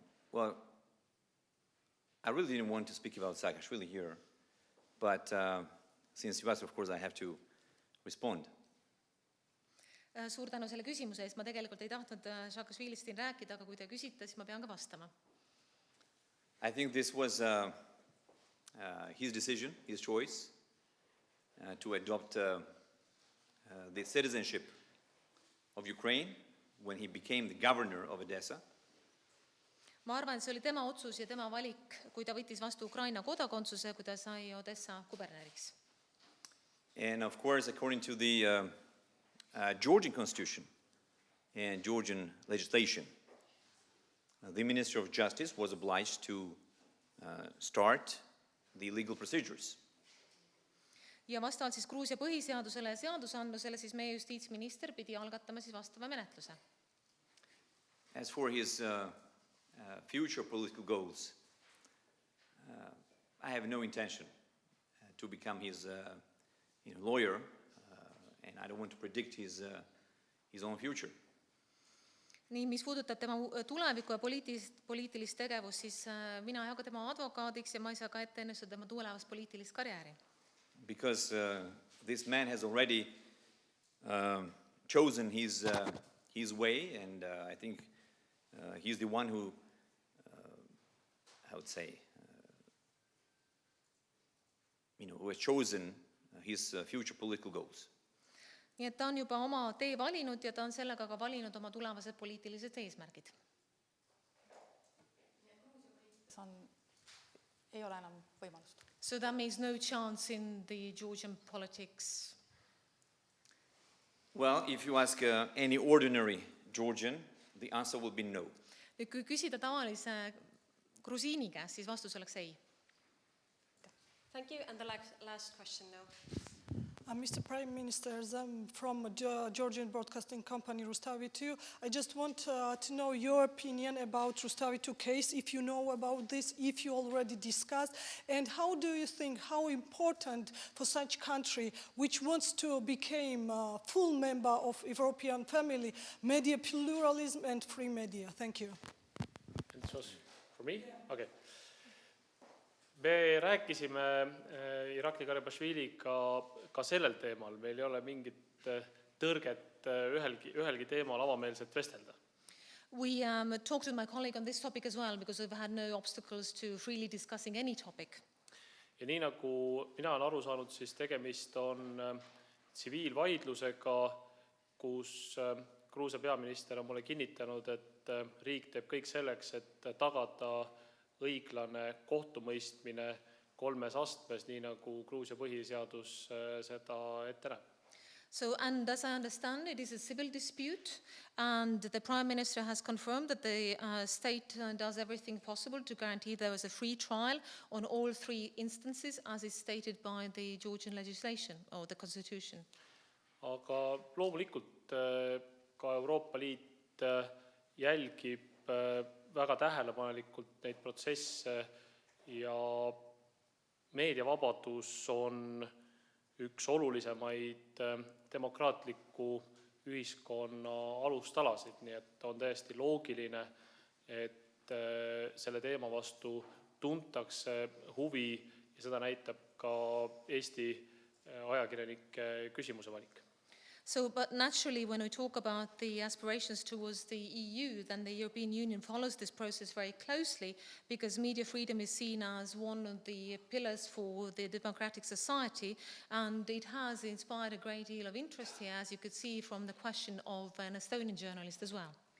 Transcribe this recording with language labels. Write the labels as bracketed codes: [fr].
[en] Well, I really didn't want to speak about Saakashvili here, but since you asked, of course, I have to respond. [et] Suur tänu selle küsimuse eest. Ma tegelikult ei tahtnud Saakashvilist siin rääkida, aga kui te küsite, siis ma pean ka vastama. [en] I think this was his decision, his choice, to adopt the citizenship of Ukraine when he became the governor of Odessa. [et] Ma arvan, et see oli tema otsus ja tema valik, kui ta võttis vastu Ukraina kodakondsuse, kui ta sai Odessa kuberneriks. [en] And of course, according to the Georgian constitution and Georgian legislation, the Minister of Justice was obliged to start the legal procedures. [et] Ja vastavalt siis Gruusia põhiseadusele ja seadusandlusele siis meie justiitsminister pidi algatama siis vastava menetluse. [en] As for his future political goals, I have no intention to become his lawyer, and I don't want to predict his own future. [et] Nii, mis puudutab tema tulevikku ja poliitilist tegevust, siis mina ei hakka tema advokaadiks ja ma ei saa ka ette ennustada tema tulevast poliitilist karjääri. [en] Because this man has already chosen his way, and I think he's the one who, I would say, who has chosen his future political goals. [et] Nii et ta on juba oma tee valinud ja ta on sellega ka valinud oma tulevased poliitilised eesmärgid. Ei ole enam võimalust. [en] So that means no chance in the Georgian politics. Well, if you ask any ordinary Georgian, the answer will be no. [et] Nüüd, kui küsida tavalise grusiini käest, siis vastus oleks ei. [en] Thank you, and the last question now. Mr. Prime Minister, I'm from Georgian broadcasting company Rustavi 2. I just want to know your opinion about Rustavi 2 case, if you know about this, if you already discussed, and how do you think, how important for such country which wants to become a full member of European family, media pluralism and free media? Thank you. And this was for me? Okay. [et] Me rääkisime Irakli Garibashviliga ka sellel teemal. Meil ei ole mingit tõrget ühelgi teemal avameelselt vestelda. [en] We talked with my colleague on this topic as well because we've had no obstacles to freely discussing any topic. [et] Ja nii nagu mina olen aru saanud, siis tegemist on tsiviilvaidlusega, kus Gruusia peaminister on mulle kinnitanud, et riik teeb kõik selleks, et tagada õiglane kohtumõistmine 3 astmes, nii nagu Gruusia põhiseadus seda ette näeb. [en] So, and as I understand, it is a civil dispute, and the Prime Minister has confirmed that the state does everything possible to guarantee there is a free trial on all 3 instances, as is stated by the Georgian legislation or the constitution. [et] Aga loomulikult ka Euroopa Liit jälgib väga tähelepanelikult neid protsesse ja meediavabadus on üks olulisemaid demokraatliku ühiskonna alustalasid, nii et on täiesti loogiline, et selle teema vastu tuntakse huvi ja seda näitab ka Eesti ajakirjanike küsimuse valik. [en] So, but naturally, when we talk about the aspirations towards the EU, then the European Union follows this process very closely because media freedom is seen as one of the pillars for the democratic society, and it has inspired a great deal of interest here, as you could see from the question of an Estonian journalist as well.